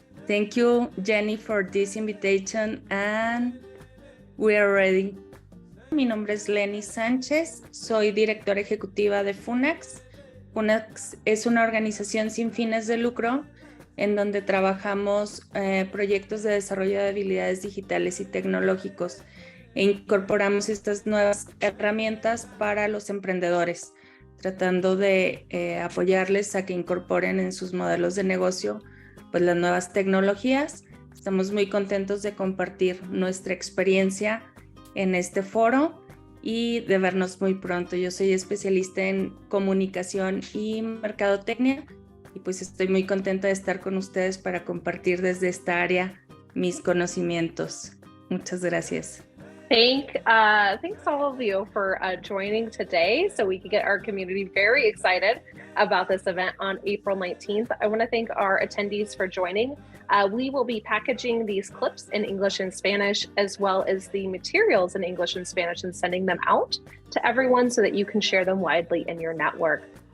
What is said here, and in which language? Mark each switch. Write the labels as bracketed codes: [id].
[en] Thank you, Jenny, for this invitation, and we are ready. [es] Mi nombre es Lenny Sánchez, soy directora ejecutiva de FUNAX. FUNAX es una organización sin fines de lucro en donde trabajamos proyectos de desarrollo de habilidades digitales y tecnológicos e incorporamos estas nuevas herramientas para los emprendedores, tratando de apoyarles a que incorporen en sus modelos de negocio pues las nuevas tecnologías. Estamos muy contentos de compartir nuestra experiencia en este foro y de vernos muy pronto. Yo soy especialista en comunicación y mercadotecnia y pues estoy muy contenta de estar con ustedes para compartir desde esta área mis conocimientos. Muchas gracias. [en] Thanks all of you for joining today so we can get our community very excited about this event on April 19th. I want to thank our attendees for joining. We will be packaging these clips in English and Spanish, as well as the materials in English and Spanish, and sending them out to everyone so that you can share them widely in your network.